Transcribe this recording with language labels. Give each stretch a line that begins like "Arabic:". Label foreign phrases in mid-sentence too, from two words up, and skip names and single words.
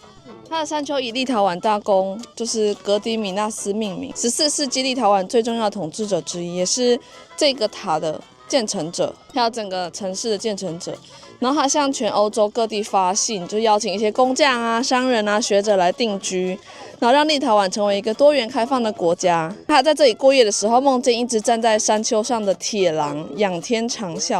Chinese: 它的山丘以立陶宛大公就是格迪米納斯命名，14世紀立陶宛最重要的統治者之一，也是這個塔的建成者，還有整個城市的建成者。然後他向全歐洲各地發信，就邀請一些工匠啊、商人啊、學者來定居，然後讓立陶宛成為一個多元開放的國家。他在這裡過夜的時候，夢見一直站在山丘上的鐵狼，仰天長嘯。